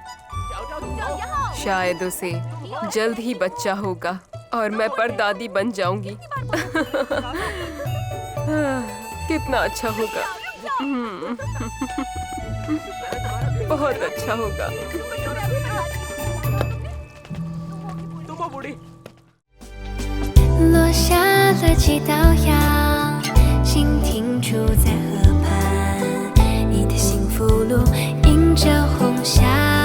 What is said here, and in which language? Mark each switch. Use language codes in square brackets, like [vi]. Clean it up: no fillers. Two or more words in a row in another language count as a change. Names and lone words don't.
[hi] शायद उसे जल्द ही बच्चा होगा और मैं परदादी बन जाऊंगी। कितना अच्छा होगा। बहुत अच्छा होगा। तुम हो बूढ़ी। [zh] 落下了几道阳，心停驻在河畔，你的幸福路映着红霞。